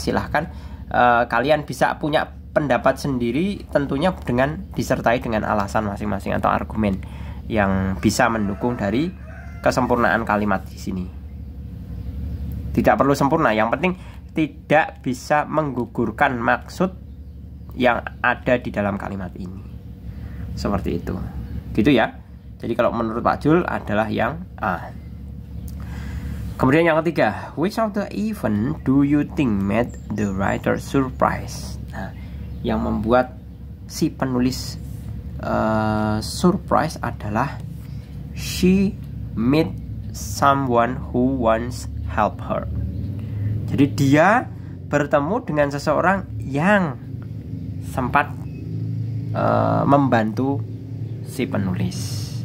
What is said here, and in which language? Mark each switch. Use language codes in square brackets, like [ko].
[id] Silahkan kalian bisa punya pendapat sendiri, tentunya dengan disertai dengan alasan masing-masing atau argumen yang bisa mendukung dari kesempurnaan kalimat di sini. Tidak perlu sempurna, yang penting tidak bisa menggugurkan maksud yang ada di dalam kalimat ini. Seperti itu. Gitu ya. Jadi kalau menurut Pak Jul adalah yang A. Kemudian yang ketiga, [en] which of the event do you think made the writer surprised? Nah, [id] yang membuat si penulis [en] surprise [id] adalah [en] she met someone who once helped her. [id] Jadi dia bertemu dengan seseorang yang sempat membantu si penulis.